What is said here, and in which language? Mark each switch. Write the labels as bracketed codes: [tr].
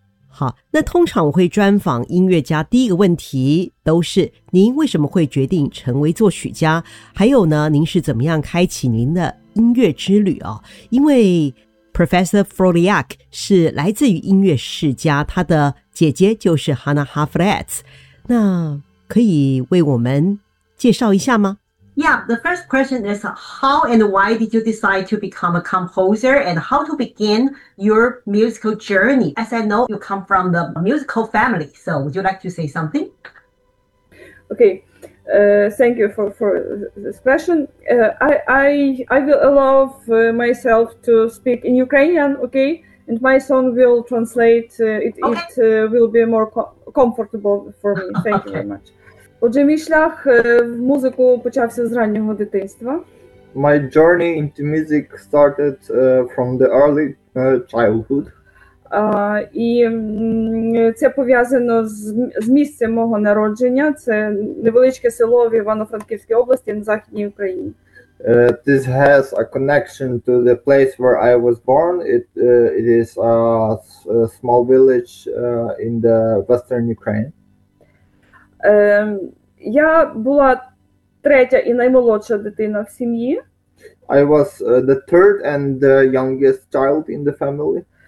[zh] 好，那通常我会专访音乐家，第一个问题都是您为什么会决定成为作曲家，还有呢您是怎么样开启您的音乐之旅哦？因为 Professor Forliak 是来自于音乐世家，他的姐姐就是 Hannah Hafratz， 那可以为我们介绍一下吗？ [en] Yeah, the first question is how and why did you decide to become a composer and how to begin your musical journey? As I know, you come from the musical family. So would you like to say something? Okay, thank you for this question. I will allow myself to speak in Ukrainian, okay? And my son will translate it. Okay. It will be more comfortable for me. Thank okay. you very much. [uk] Отже, мій шлях в музику почався з раннього дитинства. [en] My journey into music started from the early childhood. [uk] І це пов'язано з місцем мого народження. Це невеличке село в Івано-Франківській області на Західній Україні. [en] This has a connection to the place where I was born. It is a small village in the western Ukraine. [uk] Я була третя і наймолодша дитина в сім'ї. [en] I was the third and the youngest child in the family.